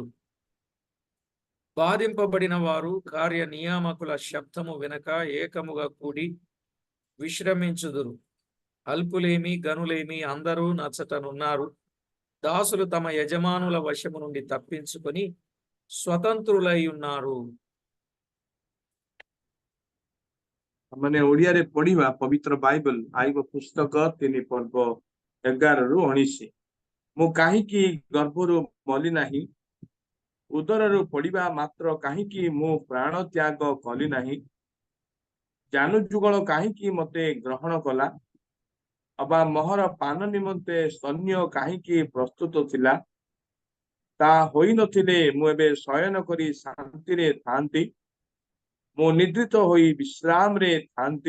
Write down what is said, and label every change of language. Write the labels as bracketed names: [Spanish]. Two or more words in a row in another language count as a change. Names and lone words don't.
[Telugu] బాధింపబడిన వారు కార్య నియామకుల శబ్దము వినక ఏకముగా కూడి విశ్రమించుదురు. అల్పులేమి గనులేమి అందరూ నచ్చటనున్నారు. దాసులు తమ యజమానుల వశము నుండి తప్పించుకొని స్వతంత్రులై ఉన్నారు. [Odia] ମାନେ ଓଡ଼ିଆରେ ପଢିବା ପବିତ୍ର ବାଇବଲ ଆଇବ ପୁସ୍ତକ 3 ପର୍ବ 11 ରୁ 19। ମୁଁ କାହିଁକି ଗର୍ଭରୁ ମଲି ନାହିଁ, ଉଦରରୁ ପଡିବା ମାତ୍ର କାହିଁକି ମୁଁ ପ୍ରାଣ ତ୍ୟାଗ କଲି ନାହିଁ, ଜାନୁଯୁଗଳ କାହିଁକି ମତେ ଗ୍ରହଣ କଲା, ଅବା ମହର ପାନ ନିମନ୍ତେ ସୈନ୍ୟ କାହିଁକି ପ୍ରସ୍ତୁତ ଥିଲା, ତା ହୋଇନଥିଲେ ମୁଁ ଏବେ ଶୟନ କରି ଶାନ୍ତିରେ ଥାନ୍ତି, ମୁଁ ନିଦ୍ରିତ ହୋଇ ବିଶ୍ରାମରେ ଥାନ୍ତି।